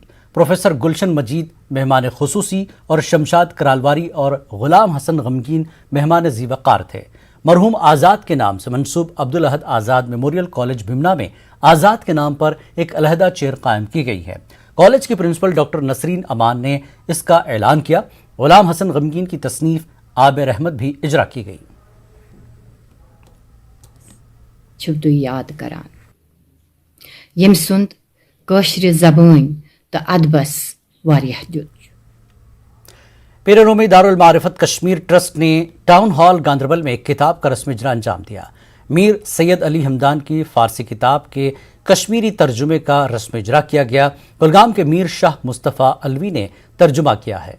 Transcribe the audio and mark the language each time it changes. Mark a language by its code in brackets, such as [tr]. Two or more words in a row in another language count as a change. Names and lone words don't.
[ur] پروفیسر گلشن مجید مہمان خصوصی اور شمشاد کرالواری اور غلام حسن غمگین مہمان زیوکار تھے. مرحوم آزاد کے نام سے منسوب عبدالاحد آزاد میموریل کالج بھمنہ میں آزاد کے نام پر ایک علیحدہ چیئر قائم کی گئی ہے. کالج کی پرنسپل ڈاکٹر نسرین امان نے اسکا اعلان کیا. غلام حسن غمگین کی تصنیف آب رحمت بھی اجرا کی گئی. [ks] छुटू याद करान यम सुंद कश्र ज़बान तो अदबस वारियाह दियुत। [ur] پیر رومی دارالمعرفت کشمیر ٹرسٹ نے ٹاؤن ہال گاندربل میں ایک کتاب کا رسم اجرا انجام دیا. میر سید علی ہمدان کی فارسی کتاب کے کشمیری ترجمے کا رسم اجرا کیا گیا. کلگام کے میر شاہ مصطفیٰ علوی نے ترجمہ کیا ہے.